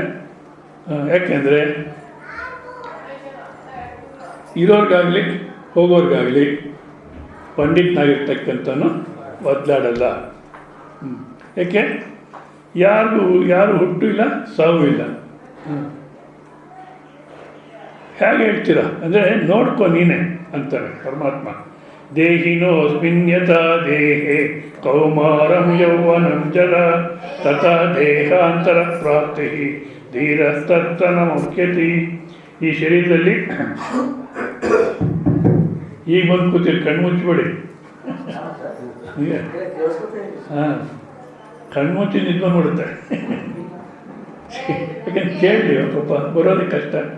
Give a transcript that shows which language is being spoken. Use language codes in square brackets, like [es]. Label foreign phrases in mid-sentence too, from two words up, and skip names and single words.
[kn] ಯಾಕೆಂದರೆ ಇರೋರಿಗಾಗಲಿ ಹೋಗೋರಿಗಾಗಲಿ ಪಂಡಿತನಾಗಿರ್ತಕ್ಕಂಥನು ಬದಲಾಡಲ್ಲ. ಯಾಕೆ? ಯಾರು ಹುಟ್ಟು ಇಲ್ಲ, ಸಾವು ಇಲ್ಲ. ಹೇಗೆ ಹೇಳ್ತೀರ ಅಂದರೆ ನೋಡ್ಕೊ ನೀನೆ ಅಂತಾರೆ ಪರಮಾತ್ಮ. [sa] ದೇಹಿನೋ ಸ್ಮಿನ್ಯತ ದೇಹೇ ಕೌಮಾರಂ ಯೌವನಂ ಜರ ತಥಾ ದೇಹಾಂತರ ಪ್ರಾಪ್ತಿ ಧೀರಸ್ತನ ಮುಖ್ಯತಿ. [kn] ಈ ಶರೀರದಲ್ಲಿ ಈಗ ಬಂದು ಕೂತಿರಿ, ಕಣ್ಣು ಮುಚ್ಚಿಬಿಡಿ. ಕಣ್ಣು ಮುಚ್ಚಿ ನಿಂತ್ಕೊಂಡ್ಬಿಡುತ್ತೆ. ಯಾಕಂದ್ರೆ ಕೇಳಲಿ ಪಾಪ, ಬರೋದಕ್ಕೆ ಕಷ್ಟ.